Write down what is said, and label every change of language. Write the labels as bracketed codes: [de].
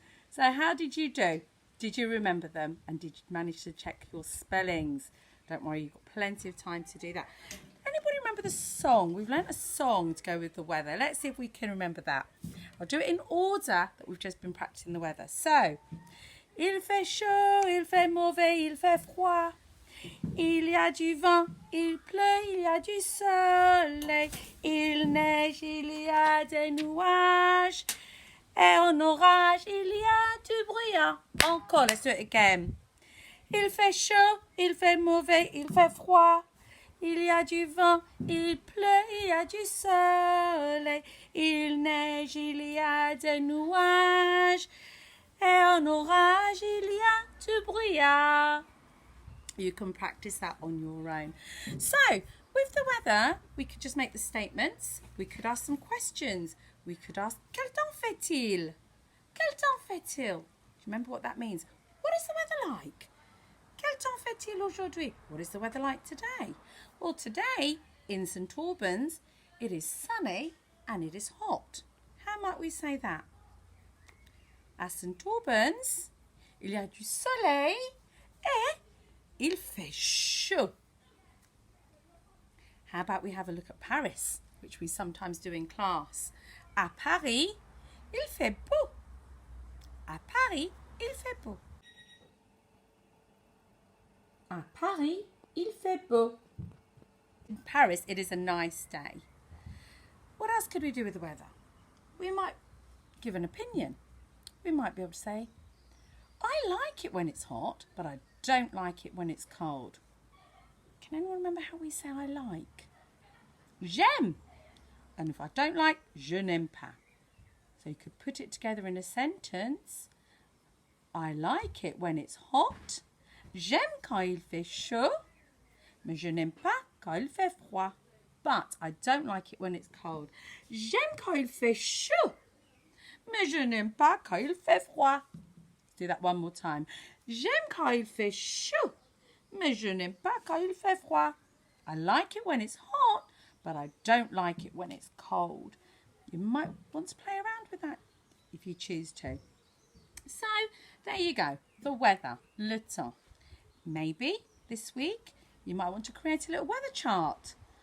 [en] So how did you do? Did you remember them? And did you manage to check your spellings? Don't worry, you've got plenty of time to do that. Anybody remember the song? We've learnt a song to go with the weather. Let's see if we can remember that. I'll do it in order that we've just been practicing the weather. So, [fr] il fait chaud, il fait mauvais, il fait froid. Il y a du vent, il pleut, il y a du soleil. Il neige, il y a des nuages. Et en orage, il y a du brouillard. Encore, [en] let's do it again. [fr] Il fait chaud, il fait mauvais, il fait froid. Il y a du vent, il pleut, il y a du soleil. Il neige, il y a des nuages. Et en orage, il y a du brouillard. [en] You can practice that on your own. So, with the weather, we could just make the statements. We could ask some questions. We could ask, [fr] quel temps fait-il? Quel temps fait-il? [en] Do you remember what that means? What is the weather like? [fr] Quel temps fait-il aujourd'hui? [en] What is the weather like today? Well, today in St Albans, it is sunny and it is hot. How might we say that? [fr] À St Albans, il y a du soleil et il fait chaud. [en] How about we have a look at Paris, which we sometimes do in class. [fr] À Paris, il fait beau. À Paris, il fait beau. À Paris, il fait beau. [en] In Paris, it is a nice day. What else could we do with the weather? We might give an opinion. We might be able to say, I like it when it's hot, but I don't like it when it's cold. Can anyone remember how we say I like? [fr] J'aime. [en] And if I don't like, [fr] je n'aime pas. [en] So you could put it together in a sentence. I like it when it's hot. [fr] J'aime quand il fait chaud, mais je n'aime pas quand il fait froid. [en] But I don't like it when it's cold. [fr] J'aime quand il fait chaud, mais je n'aime pas quand il fait froid. [en] Do that one more time. [fr] J'aime quand il fait chaud, mais je n'aime pas quand il fait froid. [en] I like it when it's hot, but I don't like it when it's cold. You might want to play around with that if you choose to. So, there you go. The weather, le temps. Maybe this week you might want to create a little weather chart.